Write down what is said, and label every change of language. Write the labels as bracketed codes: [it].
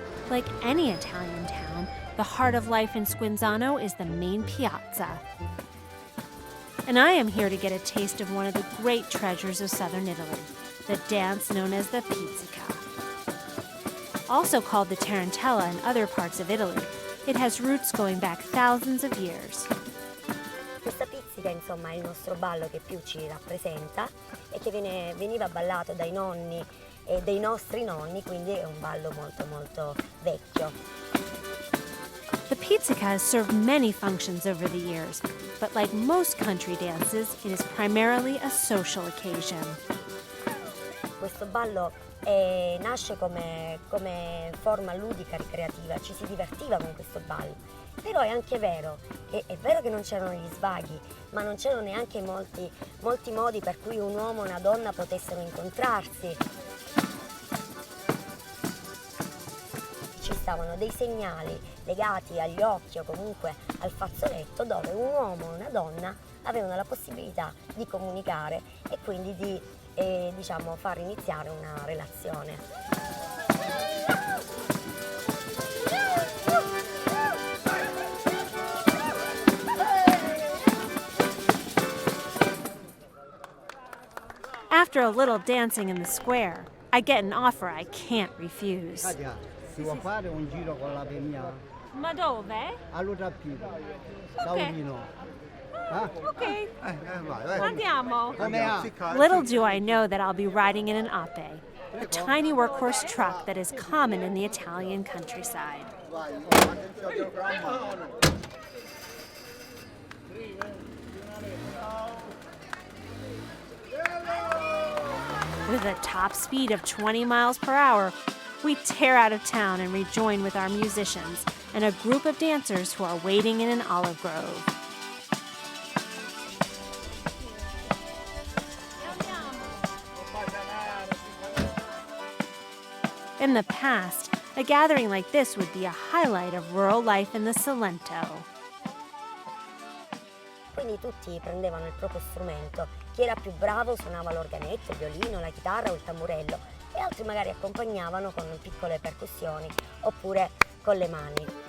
[en] Like any Italian town, the heart of life in Squinzano is the main piazza. And I am here to get a taste of one of the great treasures of southern Italy, the dance known as the pizzica. Also called the tarantella in other parts of Italy, it has roots going back thousands of years. [it] Questa pizzica, insomma, è il nostro ballo che più ci rappresenta e che veniva ballato dai nonni e dei nostri nonni, quindi è un ballo molto molto vecchio. [en] The pizzica has served many functions over the years, but like most country dances, it is primarily a social occasion. [it] Questo ballo nasce come forma ludica ricreativa, ci si divertiva con questo ballo. Però è anche vero che non c'erano gli svaghi, ma non c'erano neanche molti modi per cui un uomo e una donna potessero incontrarsi. Ci stavano dei segnali legati agli occhi o comunque al fazzoletto dove un uomo e una donna avevano la possibilità di comunicare e quindi di far iniziare una relazione. [en] After a little dancing in the square, I get an offer I can't refuse. [it] Katia, si può fare un giro con la mia? Ma dove? All'Utappino, da Ok. Udino. Okay. Vai. Andiamo. Come [en] Little do I know that I'll be riding in an ape, a tiny workhorse truck that is common in the Italian countryside. With a top speed of 20 miles per hour, we tear out of town and rejoin with our musicians and a group of dancers who are waiting in an olive grove. In the past, a gathering like this would be a highlight of rural life in the Salento. [it] Quindi tutti prendevano il proprio strumento, chi era più bravo suonava l'organetto, il violino, la chitarra o il tamburello e altri magari accompagnavano con piccole percussioni oppure con le mani.